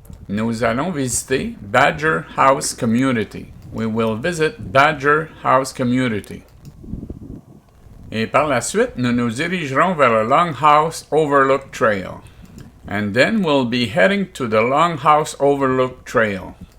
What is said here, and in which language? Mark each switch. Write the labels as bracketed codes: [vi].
[fr] Nous allons visiter Badger House Community. [en] We will visit Badger House Community. [fr] Et par la suite, nous nous dirigerons vers le Longhouse Overlook Trail. [en] And then we'll be heading to the Longhouse Overlook Trail.